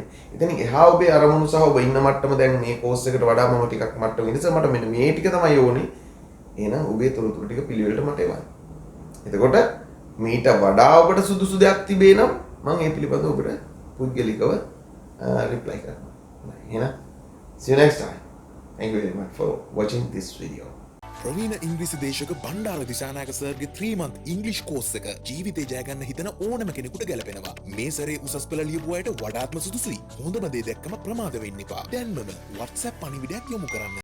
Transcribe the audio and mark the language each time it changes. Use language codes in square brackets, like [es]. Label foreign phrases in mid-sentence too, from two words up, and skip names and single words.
[si] ඉතින් එහා ඔබේ අරමුණු සහ ඔබ ඉන්න මට්ටම දැන් මේ කෝස් එකට වඩා මම ටිකක් මට්ටම ඉඳලා මට මෙන්න මේ ටික තමයි ඕනේ. එහෙනම් ඔබේ තොරතුරු ටික පිළිවෙලට මට එවන්න. එතකොට මීට වඩා ඔබට සුදුසු දෙයක් තිබේ නම් මම ඒ පිළිබඳව ඔබට පුද්ගලිකව රිප්ලයි කරනවා. [en] එහෙනම් see you next time. Thank you very much for watching this video. [si] ප්‍රවීණ ඉංග්‍රීසි දේශක බණ්ඩාර දිසානායක සර්ගේ 3 [en] month English course [si] එක ජීවිතේ ජය ගන්න හිතන ඕනම කෙනෙකුට ගැලපෙනවා. මේ සැරේ උසස් පෙළ ලියපු අයට වඩාත්ම සුදුසුයි. හොඳම දේ දැක්කම ප්‍රමාද වෙන්න එපා. දැන්මම WhatsApp පණිවිඩයක් යොමු කරන්න.